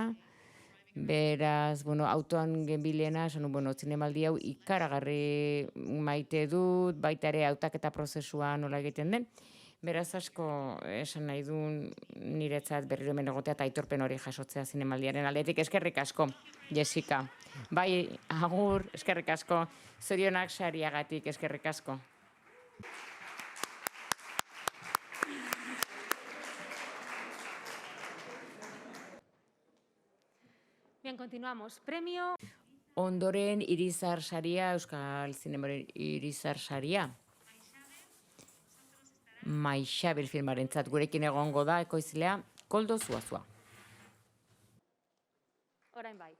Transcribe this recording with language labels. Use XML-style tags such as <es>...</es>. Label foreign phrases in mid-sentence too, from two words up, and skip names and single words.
<eu>Beraz, autoan genbilena, esan zinemaldi hau ikaragarri maite dut, baita ere hautaketa prozesua nola egiten den. Beraz asko esan nahi du niretzat berriro hemen egotea eta aitorpen hori jasotzea zinemaldiaren aldetik. Eskerrik asko, Jessica. Bai, agur, eskerrik asko. Zorionak sariagatik, eskerrik asko.</eu> <es>Bien, continuamos. Premio...</es> <eu>Ondoren Irizar saria, Euskal Zinemaren Irizar saria. Maixabel filmarentzat gurekin egongo da, ekoizlea, Koldo Zuazua. Orain bai.</eu>